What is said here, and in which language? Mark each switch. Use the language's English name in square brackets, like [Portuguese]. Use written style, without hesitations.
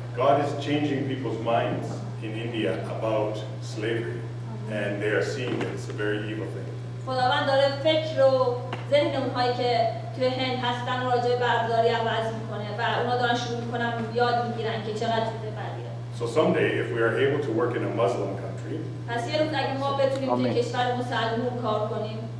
[English] God is changing people's minds in India about slavery, and they are seeing that it's a very evil thing. [Persian] خداوند داره فکر و ذهن اونهایی که توی هند هستن راجع به بردهداری عوض میکنه و اونا دارن شروع میکنن یاد میگیرن که چقدر چیز بدیه. [English] So someday, if we are able to work in a Muslim country, [Persian] پس یه روز اگه ما بتونیم توی کشور مسلمان کار کنیم،